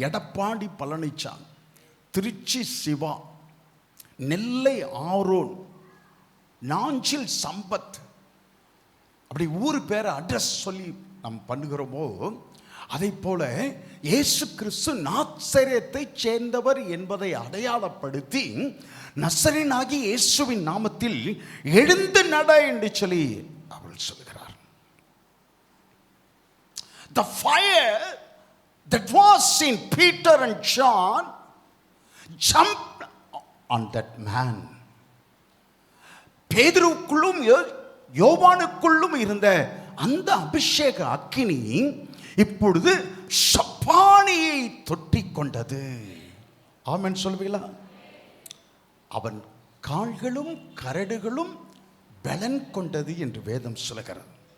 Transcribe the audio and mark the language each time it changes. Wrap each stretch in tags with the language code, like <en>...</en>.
<ta>எடப்பாடி பழனிசாமி, திருச்சி சிவா, நெல்லை Aaron, Nanjil Sampath, அப்படி ஊர் பேரை அட்ரஸ் சொல்லி நாம் பண்ணுகிறோமோ, அதை போல இயேசு கிறிஸ்து நாசரேத்தை சேர்ந்தவர் என்பதை அடையாளப்படுத்தி நசரேயனாகிய இயேசுவின் நாமத்தில் எழுந்து நட என்று சொல்லி அவள் சொல்கிறார்.</ta> <en>The fire that was in Peter and John jumped on that man.</en> <ta>பேதுருவுக்குள்ளும் யோவானுக்குள்ளும் இருந்த அந்த அபிஷேக அக்கினி இப்பொழுது சப்பானியை தொட்டிக் கொண்டது. ஆமென் சொல்வீங்களா? அவன் கால்களும் கரடுகளும் பலன் கொண்டது என்று வேதம் சொல்கிறது.</ta>